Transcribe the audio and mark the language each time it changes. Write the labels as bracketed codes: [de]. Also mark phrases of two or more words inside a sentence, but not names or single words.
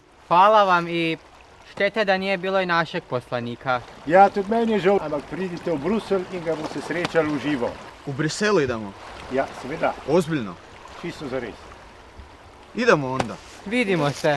[hr] Hvala vam i šteta da nije bilo i našeg poslanika. [sl] Ja, tudi meni je žal, ampak pridite v Bruselj in ga boste srečali v živo. [hr] U Briselu idemo? [sl] Ja, seveda. [hr] Ozbiljno? [sl] Čisto zares. [hr] Idemo onda. Vidimo se.